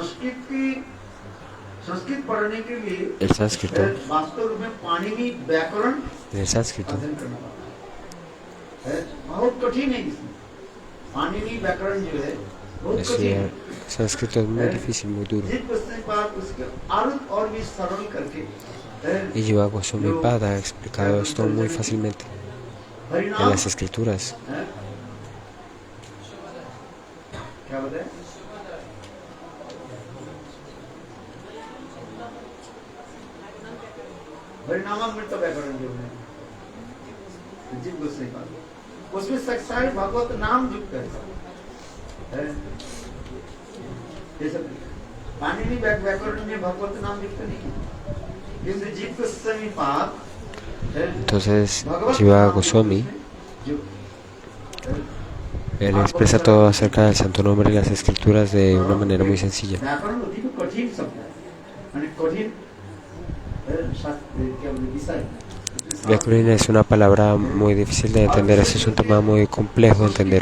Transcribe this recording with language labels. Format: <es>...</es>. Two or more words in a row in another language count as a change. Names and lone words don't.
<es>El sánscrito, en el sánscrito, estudiar sánscrito es muy difícil, muy duro. Y Jiva Goswami Pada ha explicado esto muy fácilmente en las escrituras.</es> <hi>परिणामामृत व्याकरण जो है जीव गोस्वामी का, उसमें साक्षात भगवत नाम युक्त है। ये सब पाणिनि व्याकरण में भगवत नाम युक्त नहीं है, किंतु जीव गोस्वामी पाद।</hi> <es>Entonces Jiva Goswami, él expresa todo acerca del santo nombre y las escrituras de una manera muy sencilla. Vyakarana es una palabra muy difícil de entender, es un tema muy complejo de entender.</es>